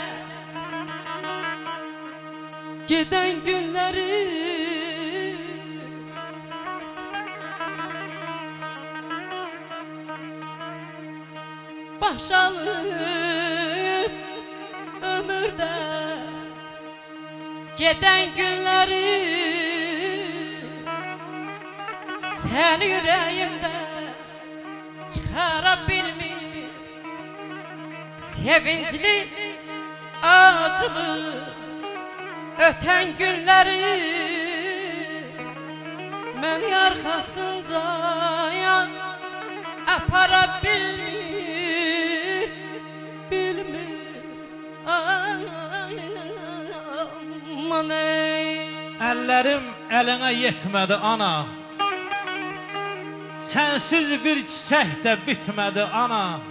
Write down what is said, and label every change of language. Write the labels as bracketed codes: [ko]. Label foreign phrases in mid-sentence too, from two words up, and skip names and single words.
[tr] giden günleri, baş alıp ömürde giden günleri, seni yüreğimde çıkarabilmiş sevinçli acı acılı öten günleri [az] mən arxasınca apara bilmir aman ey. Əllərim əlinə yetmədi ana, sənsiz bir çiçək də bitmədi ana.